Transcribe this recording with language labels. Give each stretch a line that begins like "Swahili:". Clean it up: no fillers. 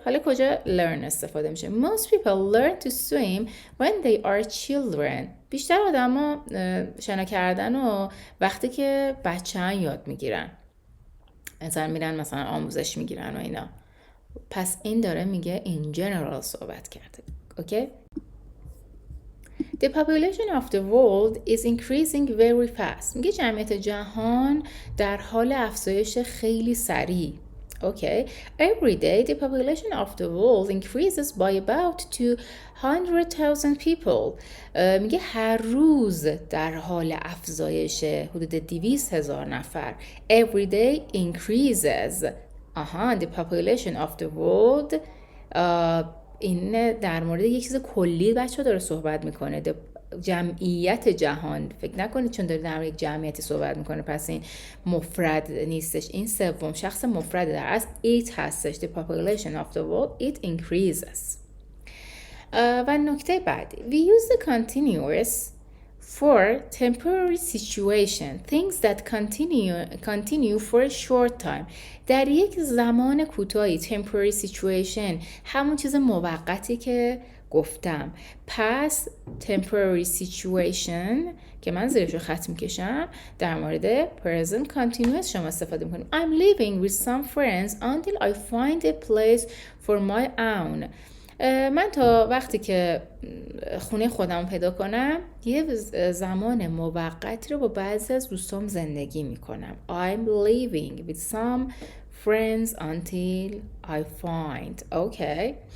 Persian: حالا کجا learn استفاده میشه؟
English: Most people learn to swim when they are children.
Persian: بیشتر آدم ها شنا کردن و وقتی که بچه‌ان یاد میگیرن، مثلا میرن مثلا آموزش میگیرن و اینا. پس این داره میگه
English: in general
Persian: صحبت کرده.
English: Okay. The population of the world is increasing very fast.
Persian: میگه جمعیت جهان در حال افزایش خیلی سریع.
English: Okay. Every day the population of the world increases by about 200,000 people.
Persian: میگه هر روز در حال افزایش حدود 200,000 نفر.
English: Every day increases. The population of the world.
Persian: این در مورد یک چیز کلی بچه داره صحبت میکنه، جمعیت جهان. فکر نکنید چون داره در مورد یک جمعیتی صحبت میکنه پس این مفرد نیستش، این سوم شخص مفرد در اصل it هستش.
English: The population of the world it increases.
Persian: و نکته بعدی
English: we use the continuous for temporary situation, things that continue for a short time.
Persian: در یک زمان کوتاهی temporary situation همون چیز موقتی که گفتم. پس temporary situation که من زیرش رو خط میکشم در مورد present continuous شما استفاده میکنیم.
English: I'm living with some friends until I find a place for my own.
Persian: من تا وقتی که خونه خودم پیدا کنم یه زمان موقتی رو با بعضی از دوستام زندگی میکنم.
English: I'm living with some friends until I find. Okay.